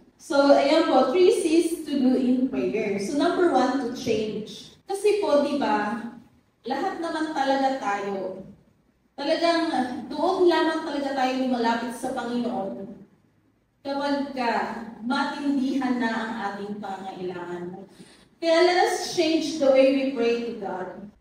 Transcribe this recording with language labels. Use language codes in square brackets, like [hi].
[en] So, [tl] ayan po, [en] 3 C's to do in prayer. So, number 1, to change. [tl] Kasi po, di ba, lahat naman talaga tayo, talagang doon lamang talaga tayo lumalapit sa Panginoon kapag matindihan na ang ating pangailangan. [en] Kaya let us change the way we pray to God.